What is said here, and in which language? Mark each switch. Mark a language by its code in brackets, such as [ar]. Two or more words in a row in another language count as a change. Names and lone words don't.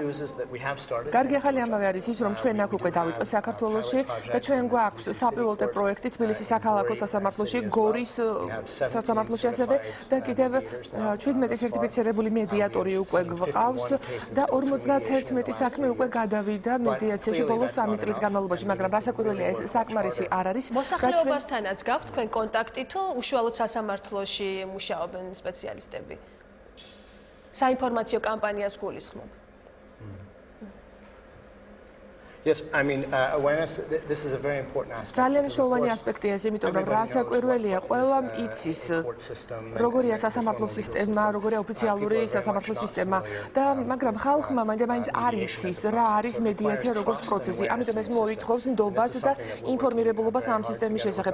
[ka] კარგი ახალი ამბავი არის ის, რომ ჩვენ აქ უკვე დავიწყეთ საქართველოში და ჩვენ გვაქვს საპილოტო პროექტი თბილისის საქალაქო სასამართლოში, გორის სასამართლოში ასევე და კიდევ 17 სერტიფიცირებული მედიატორი უკვე გვყავს და 51 საქმე უკვე გადავიდა მედიაციაში ბოლოს 3 წლის განმავლობაში, მაგრამ რასაკვირველია ეს საკმარისი არ არის. მოსახლეობასთანაც გაქვთ თქვენ კონტაქტი თუ უშუალოდ სასამართლოში მუშაობენ სპეციალისტები? საინფორმაციო კამპანიას გულისხმობ. [en] Yes, I mean, awareness, this is a very important aspect. [ka] ძალიან მნიშვნელოვანი ასპექტია ეს, იმიტომ რომ რასაკვირველია, ყველამ იცის როგორია სასამართლო სისტემა, როგორია ოფიციალური სასამართლო სისტემა და მაგრამ ხალხმა მაინც არ იცის რა არის მედიაცია როგორც პროცესი. ამიტომ ეს მოითხოვს ნდობას და ინფორმირებულობას ამ სისტემის შესახებ.